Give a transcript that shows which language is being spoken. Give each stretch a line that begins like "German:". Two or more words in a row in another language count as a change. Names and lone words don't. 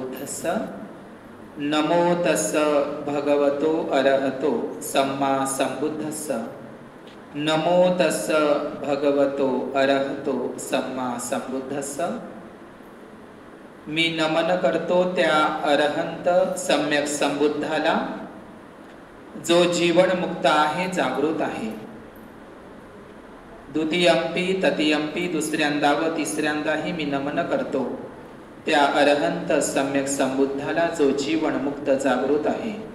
Pali: तस्स नमो तस्स भगवतो अरहतो सम्मा संबुद्धस्स नमो तस्स भगवतो अरहतो सम्मा संबुद्धस्स।
Marathi: मी नमन करतो त्या अरहंत सम्यक संबुद्धाला जो जीवन मुक्त आहे, जागृत आहे।
Pali: द्वितीयंपी तृतीयंपी
Marathi: दुसऱ्यांदा व तिसऱ्यांदाही मी नमन करतो त्या अरहंत सम्यक संबुद्धाला जो जीवन मुक्त जागृत आहे।